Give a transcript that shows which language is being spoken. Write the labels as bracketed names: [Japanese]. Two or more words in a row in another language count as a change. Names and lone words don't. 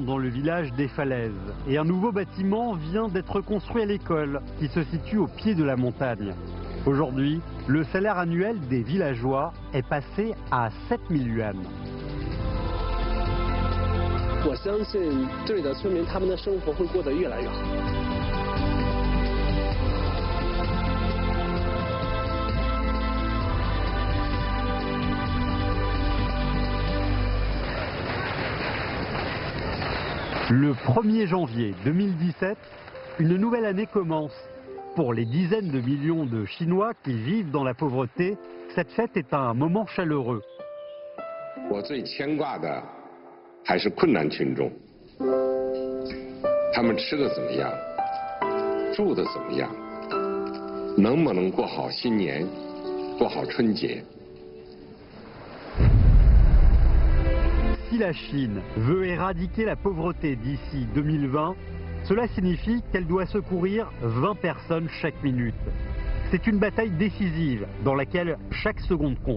[French] dans le village des Falaises et un nouveau bâtiment vient d'être construit à l'école qui se situe au pied de la montagne. Aujourd'hui, le salaire annuel des villageois est passé à 7000 yuan. [Chinese] 我相信这里的村民他们的生活会过得越来越好。 [French] Le 1er janvier 2017, une nouvelle année commence. Pour les dizaines de millions de Chinois qui vivent dans la pauvreté, cette fête est un moment chaleureux. [Chinese] 我最牵挂的还是困难群众，他们吃的怎么样，住的怎么样，能不能过好新年，过好春节。 [French] Si la Chine veut éradiquer la pauvreté d'ici 2020, cela signifie qu'elle doit secourir 20 personnes chaque minute. C'est une bataille décisive dans laquelle chaque seconde compte.